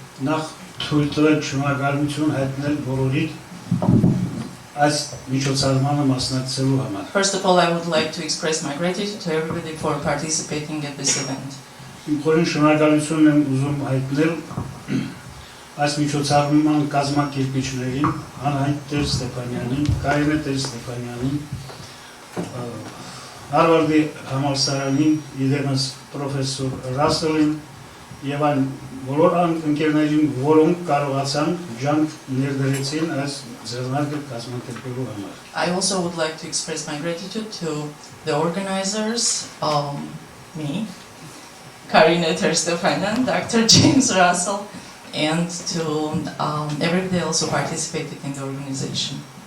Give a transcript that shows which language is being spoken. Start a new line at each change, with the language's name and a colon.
Armenian: Նախ թույլ տվեք շնորհակալություն հայտնել բոլորիդ այս միջոցառմանը մասնակցելու համար։
English: First of all, I would like to express my gratitude to everybody for participating at this event.
Armenian: Իմ խորին շնորհակալությունն եմ ուզում հայտնել այս միջոցառման կազմակերպիչներին, Անահիտ Տեր Ստեփանյանին, Կարինե Տեր Ստեփանյանին, Հարվարդի համալսարանին, իդեմս պրոֆեսոր Ռասելին եւ այն բոլոր ընկերներին, որոնք կարողացան ջանք ներդրեցին այս ձեռնարկը կազմակերպելու համար։
English: I also would like to express my gratitude to the organizers, me, Karine Terstefanen, Dr. James Russell, and to everybody else who participated in the organization.